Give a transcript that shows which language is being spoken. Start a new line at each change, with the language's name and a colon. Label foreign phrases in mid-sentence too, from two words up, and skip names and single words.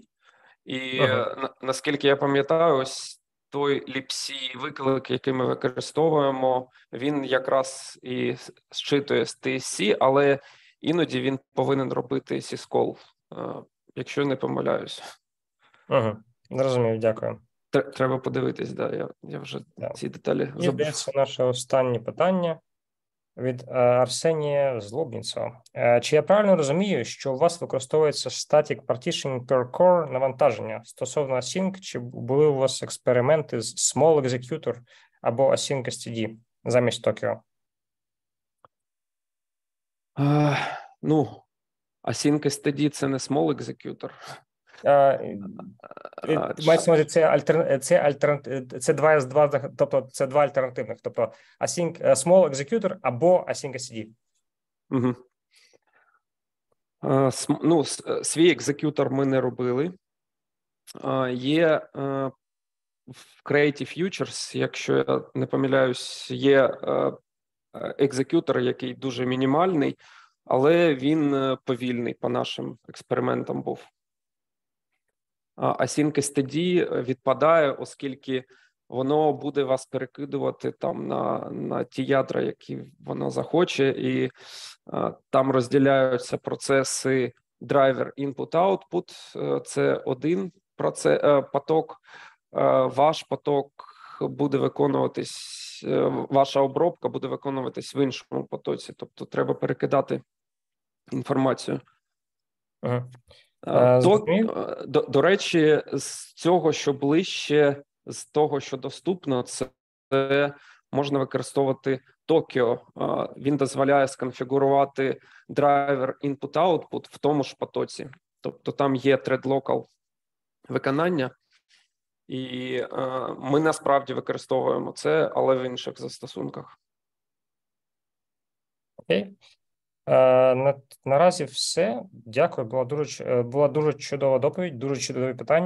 Ukrainian: І наскільки я пам'ятаю, ось той LibC виклик, який ми використовуємо, він якраз і зчитує з TSC, але іноді він повинен робити syscall, якщо не помиляюсь. Зрозумів, дякую. Треба подивитись, да, я вже ці деталі забув. І здається, наше останнє питання від Арсенія Злобніцова. Чи я правильно розумію, що у вас використовується
English: static partitioning per core
Ukrainian: навантаження стосовно async, чи були у вас експерименти з
English: small executor
Ukrainian: або
English: async std
Ukrainian: замість Tokio?
English: Async std
Ukrainian: – це не
English: small executor.
Ukrainian: Мається на увазі, це 2 з 2, тобто це два альтернативних, тобто
English: small executor
Ukrainian: або
English: async std.
Ukrainian: Свій екзекютор ми не робили. Є в Creative Futures, якщо я не помиляюсь, є екзекютор, який дуже мінімальний, але він повільний по нашим експериментам був.
English: Async std
Ukrainian: відпадає, оскільки воно буде вас перекидувати там на ті ядра, які воно захоче, і там розділяються процеси
English: driver input-output,
Ukrainian: це один поток, ваш поток буде виконуватись ваша обробка буде виконуватись в іншому потоці. Тобто треба перекидати інформацію. До речі, з цього, що ближче, з того, що доступно, це можна використовувати Tokio. Він дозволяє сконфігурувати драйвер input-output в тому ж потоці. Тобто там є
English: thread local
Ukrainian: виконання, і ми насправді використовуємо це, але в інших застосунках. Окей. Наразі все. Дякую. Була дуже чудова доповідь, дуже чудові питання.